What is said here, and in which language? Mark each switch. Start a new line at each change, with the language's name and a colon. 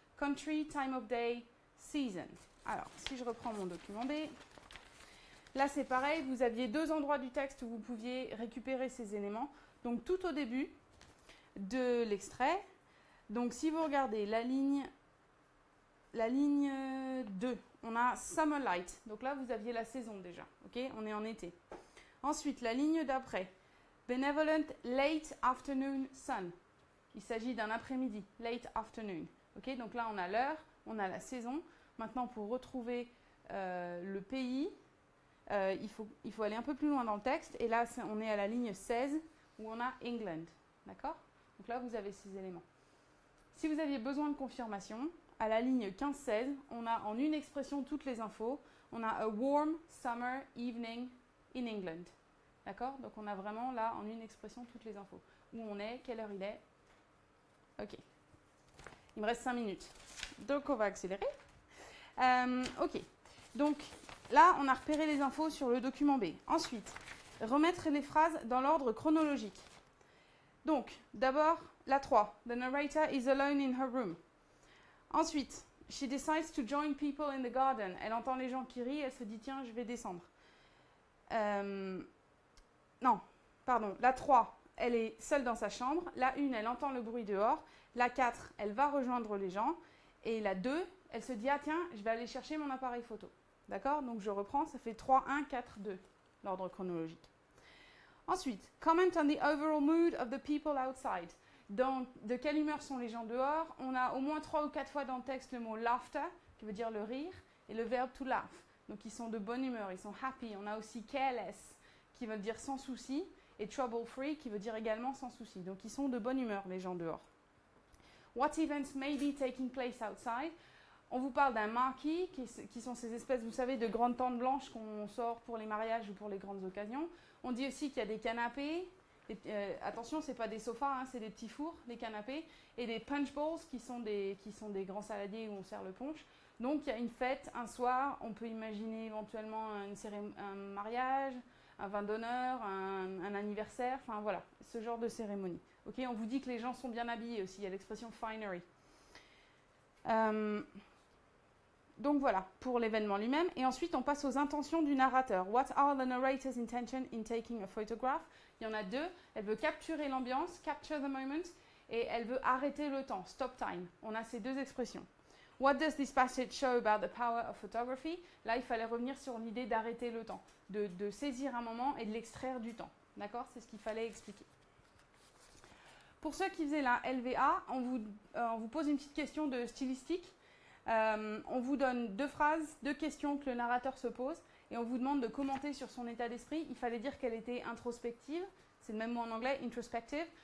English: Country, time of day, season.
French: Alors, si je reprends mon document B, là c'est pareil, vous aviez deux endroits du texte où vous pouviez récupérer ces éléments. Donc, tout au début de l'extrait, donc si vous regardez la ligne 2, on a Summer Light. Donc là, vous aviez la saison déjà. Okay, on est en été. Ensuite, la ligne d'après,
English: Benevolent Late Afternoon Sun.
French: Il s'agit d'un après-midi,
English: late afternoon.
French: Okay, donc là, on a l'heure, on a la saison. Maintenant, pour retrouver le pays, il faut aller un peu plus loin dans le texte. Et là, on est à la ligne 16 où on a England. D'accord? Donc là, vous avez ces éléments. Si vous aviez besoin de confirmation, à la ligne 15-16, on a en une expression toutes les infos. On a
English: a warm summer evening in England.
French: D'accord? Donc on a vraiment là en une expression toutes les infos. Où on est, quelle heure il est. Ok. Il me reste 5 minutes. Donc on va accélérer. Ok. Donc là, on a repéré les infos sur le document B. Ensuite, remettre les phrases dans l'ordre chronologique. Donc, d'abord, la 3.
English: The narrator is alone in her room.
French: Ensuite,
English: she decides to join people in the garden.
French: Elle entend les gens qui rient, elle se dit tiens, je vais descendre. Non, pardon, la 3, elle est seule dans sa chambre. La 1, elle entend le bruit dehors. La 4, elle va rejoindre les gens. Et la 2, elle se dit ah tiens, je vais aller chercher mon appareil photo. D'accord? Donc je reprends, ça fait 3, 1, 4, 2, l'ordre chronologique.
English: Ensuite, comment on the overall mood of the people outside.
French: De quelle humeur sont les gens dehors? On a au moins 3 ou 4 fois dans le texte le mot laughter, qui veut dire le rire, et le verbe to laugh. Donc ils sont de bonne humeur, ils sont happy. On a aussi careless, qui veut dire sans souci, et trouble free, qui veut dire également sans souci. Donc ils sont de bonne humeur, les gens dehors.
English: What events may be taking place outside?
French: On vous parle d'un marquee, qui sont ces espèces, vous savez, de grandes tentes blanches qu'on sort pour les mariages ou pour les grandes occasions. On dit aussi qu'il y a des canapés. Attention, ce n'est pas des sofas, hein, c'est des petits fours, les canapés, et des punch bowls qui sont des grands saladiers où on sert le punch. Donc, il y a une fête, un soir, on peut imaginer éventuellement un mariage, un vin d'honneur, un anniversaire, enfin voilà, ce genre de cérémonie. Okay, on vous dit que les gens sont bien habillés aussi, il y a l'expression finery. Donc voilà, pour l'événement lui-même. Et ensuite, on passe aux intentions du narrateur.
English: What are the narrator's intentions in taking a photograph?
French: Il y en a deux. Elle veut capturer l'ambiance,
English: capture the moment,
French: et elle veut arrêter le temps,
English: stop time.
French: On a ces deux expressions.
English: What does this passage show about the power of photography?
French: Là, il fallait revenir sur l'idée d'arrêter le temps, de saisir un moment et de l'extraire du temps. D'accord? C'est ce qu'il fallait expliquer. Pour ceux qui faisaient la LVA, on vous pose une petite question de stylistique. On vous donne 2 phrases, 2 questions que le narrateur se pose et on vous demande de commenter sur son état d'esprit. Il fallait dire qu'elle était introspective, c'est le même mot en anglais, introspective,